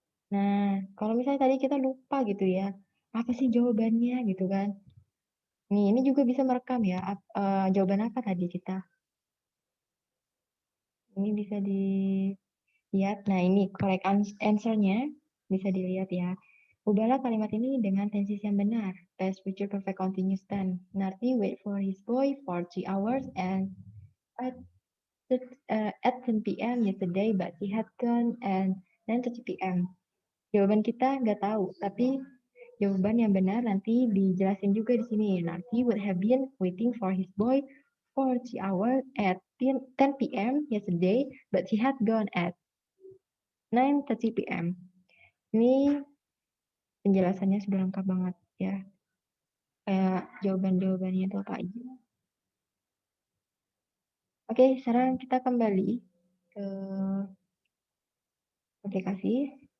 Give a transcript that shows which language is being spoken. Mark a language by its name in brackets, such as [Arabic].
[Indonesian] Nah, kalau misalnya tadi kita lupa gitu ya, apa sih jawabannya gitu kan? Nih, ini juga bisa merekam ya, jawaban apa tadi kita. Ini bisa dilihat. Nah, ini correct answer-nya bisa dilihat ya. Ubahlah kalimat ini dengan tenses yang benar. [English] Past future perfect continuous tense. Narti wait for his boy for 3 hours and at, at 10 p.m. yesterday, but he had gone and 9:30 p.m. [Indonesian] Jawaban kita nggak tahu, tapi jawaban yang benar nanti dijelasin juga di sini. [English] Nanti would have been waiting for his boy for 3 hours at 10 p.m. yesterday, but he had gone at 9:30 p.m. [Indonesian] Ini penjelasannya sudah lengkap banget ya. Kayak jawaban-jawabannya itu apa aja. Oke, sekarang kita kembali ke aplikasi.